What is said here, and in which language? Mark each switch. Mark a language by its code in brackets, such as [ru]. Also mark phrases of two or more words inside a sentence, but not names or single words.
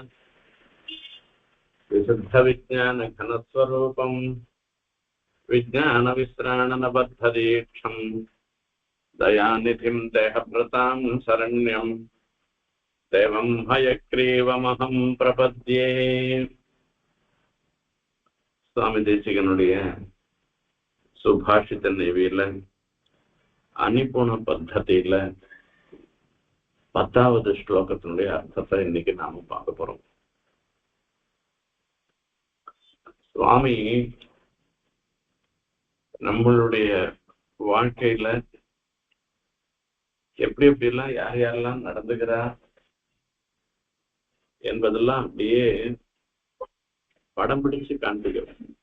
[sa] विशुद्धविज्ञानघनस्वरूपं विज्ञानविश्राणनबद्धदीक्षं दयानिधिं देहभृतां शरण्यं देवं हयग्रीवमहं प्रपद्ये। [ta] சுவாமி தேசிகனுடைய சுபாஷித நெவியில அனுபூண பத்ததியில 10வது ஸ்லோகத்தினுடைய அர்த்தத்தை இன்னைக்கு நாம பார்க்க போறோம். சுவாமி நம்மளுடைய வாழ்க்கையில எப்படி எப்படிலாம் யார் யாரெல்லாம் நடந்துகிறா என்பதெல்லாம் அப்படியே படம் பிடிச்சு காண்பிக்கிறோம்.